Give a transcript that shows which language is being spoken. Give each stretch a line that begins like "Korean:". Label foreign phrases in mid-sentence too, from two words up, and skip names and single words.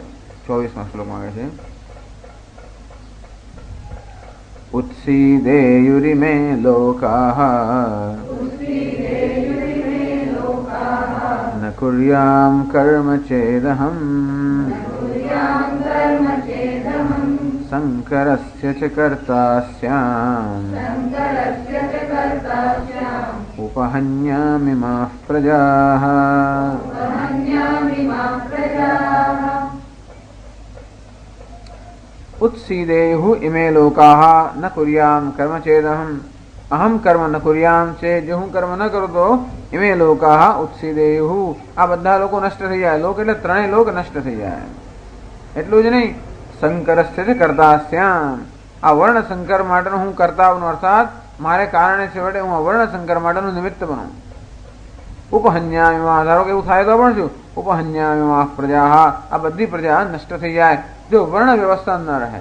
Gujarati: 24મા શ્લોકમાં કહે છે,
Sanskrit: ઉત્સીદેયુરિમે લોકાઃ ન કુર્યામ કર્મ ચેદહમ શંકરસ્ય ચ કર્તાસ્યામ ઉપહન્યામિમાઃ પ્રજાઃ. उत्सीदेयुः इमे लोकाः न कुर्याम कर्म चेदहम अहम कर्म न कुर्याम
Gujarati: છે, જો હું કર્મ ન કરું તો
Sanskrit: इमे लोकाः उत्सीदेयुः,
Gujarati: આ બધા લોકો નષ્ટ થઈ જાય. લોક એટલે ત્રણેય લોક નષ્ટ થઈ જાય. એટલું જ નહીં,
Sanskrit: શંકરસ્ય ચ કર્તાસ્યામ,
Gujarati: આ વર્ણ સંકર માટેનો હું કર્તાવનો, અર્થાત મારે કારણે છેવટે હું આ વર્ણ સંકર માટેનું નિમિત્ત બનું. ઉપહન્યામિમાં, ધારો કે એવું થાય તો પણ શું,
Sanskrit: ઉપહન્યામિમાં પ્રજા,
Gujarati: આ બધી પ્રજા નષ્ટ થઈ જાય જો વર્ણ વ્યવસ્થા ન રહે.